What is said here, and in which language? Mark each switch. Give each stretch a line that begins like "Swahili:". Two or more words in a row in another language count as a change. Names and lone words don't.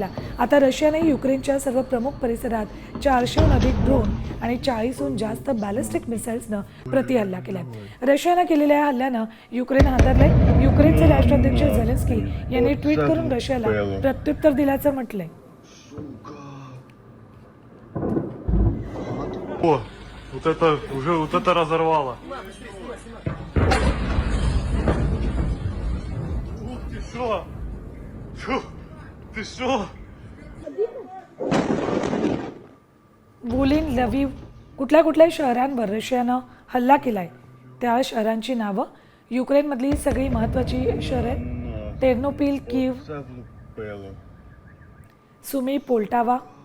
Marathi: आता रशियाने युक्रेनच्या सर्व प्रमुख परिसरात 400हून अधिक ड्रोन आणि 40हून जास्त बॅलिस्टिक मिसाईल्सनं प्रतिहल्ला केलाय. रशियानं केलेल्या हल्ल्यानं युक्रेन हादरलंय. युक्रेनचे राष्ट्राध्यक्ष झेलेन्स्की यांनी ट्विट करून रशियाला प्रत्युत्तर दिल्याचं म्हटलंय.
Russian: О, вот это разорвало. Ты что? Ты что?
Marathi: वोलिन, लव्हिव कुठल्या शहरांवर रशियानं हल्ला केलाय त्या शहरांची नावं. युक्रेनमधली सगळी महत्त्वाची शहरं आहेत. टेर्नोपिल, कीव, सुमी, पोल्टावा.